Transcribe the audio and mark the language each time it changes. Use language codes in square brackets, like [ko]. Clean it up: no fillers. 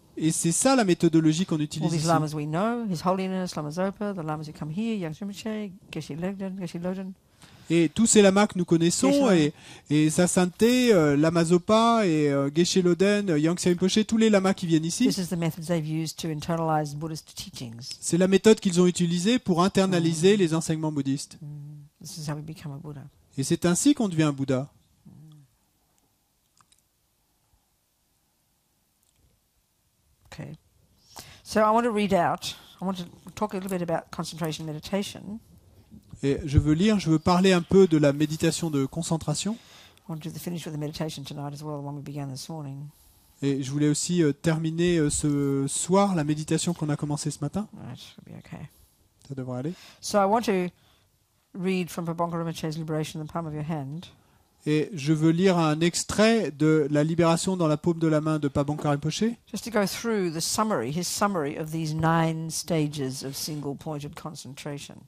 [fr] Et c'est ça la méthodologie qu'on [en] All [fr] utilise [en] these [fr] ici. [en] lamas we know, His Holiness, Lama Zopa, the lamas who come here, Yang Rinpoche, Geshe Lodren. [fr] Et tous ces lamas que nous connaissons, et Sa Sainteté, Lama Zopa et Geshe Loden, Yangtze Rinpoche, tous les lamas qui viennent ici, [en] This is the methods they've used to internalize Buddhist teachings. [fr] c'est la méthode qu'ils ont utilisée pour internaliser les enseignements bouddhistes. [en] This is how we become a Buddha. [fr] Et c'est ainsi qu'on devient un Bouddha. [en] Okay. So I want to read out, I want to talk a little bit about concentration meditation. [fr] Et je veux parler un peu de la méditation de concentration. [en] I want to finish with the meditation tonight as well, the one we began this morning. [fr] Et je voulais aussi terminer ce soir la méditation qu'on a commencée ce matin. [en] Right, should be okay. [fr] Ça devrait aller. [en] So I want to read from Pabonka Rinpoche's Liberation in the Palm of Your Hand. [fr] Et je veux lire un extrait de la libération dans la paume de la main de Pabonka Rinpoche. [en] Just to go through the summary, his summary of these 9 stages of single-pointed concentration.